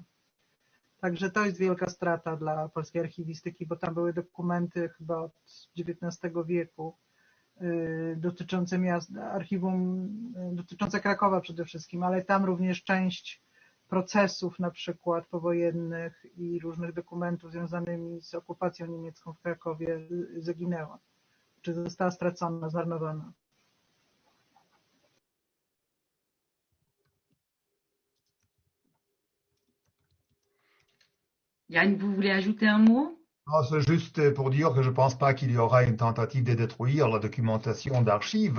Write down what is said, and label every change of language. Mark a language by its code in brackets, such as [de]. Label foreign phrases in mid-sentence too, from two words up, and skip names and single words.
[pl] Także to jest wielka strata dla polskiej archiwistyki, bo tam były dokumenty chyba od XIX wieku dotyczące archiwum dotyczące Krakowa przede wszystkim, ale tam również część procesów na przykład powojennych i różnych dokumentów związanymi z okupacją niemiecką w Krakowie zaginęła, czy została stracona, zmarnowana. [fr] Yann, vous voulez ajouter un mot? Non, c'est juste pour dire que je ne pense pas qu'il y aura une tentative de détruire la documentation d'archives.